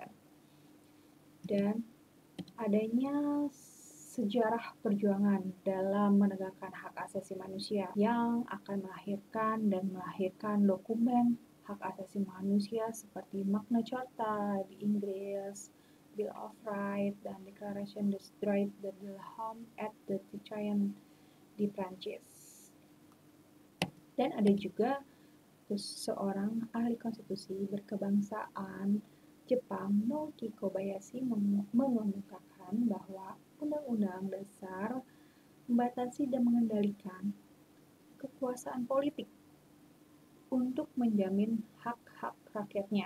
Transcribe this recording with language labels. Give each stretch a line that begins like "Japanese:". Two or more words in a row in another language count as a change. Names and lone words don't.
Indonesian: Dan adanya sejarah perjuangan dalam menegakkan hak asasi manusia yang akan melahirkan dokumen hak asasi manusia seperti Magna Carta di Inggris, Bill of Rights, dan Declaration des Droits de l'Homme et du Citoyen di Prancis. Dan ada juga seorang ahli konstitusi berkebangsaan Jepang, Naoki Kobayashi, mengemukakan bahwa Undang-Undang Dasar membatasi dan mengendalikan kekuasaan politik untuk menjamin hak-hak rakyatnya.